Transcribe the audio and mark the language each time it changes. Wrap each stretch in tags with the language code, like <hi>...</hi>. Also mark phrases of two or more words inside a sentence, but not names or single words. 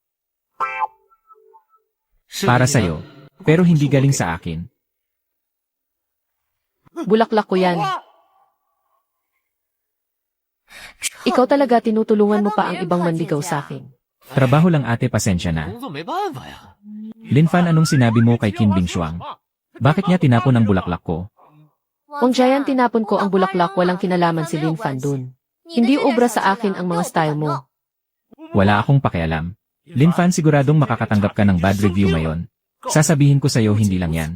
<tl>Para sa'yo. Pero hindi galing sa akin. Bulaklak ko yan. Ikaw talaga, tinutulungan mo pa ang ibang manligaw sa akin. Trabaho lang ate, pasensya na.</tl> <zh>工作没办法呀。</zh> <tl>Linfan, anong sinabi mo kay Qin Bingshuang? Bakit niya tinapon ang bulaklak ko? Kung Jian, tinapon ko ang bulaklak, walang kinalaman si Linfan dun. Hindi obra sa akin ang mga style mo. Wala akong pakialam. Linfan, siguradong makakatanggap ka ng</tl> <en>bad review</en> <tl>ngayon. Sasabihin ko sa'yo, hindi lang yan.</tl>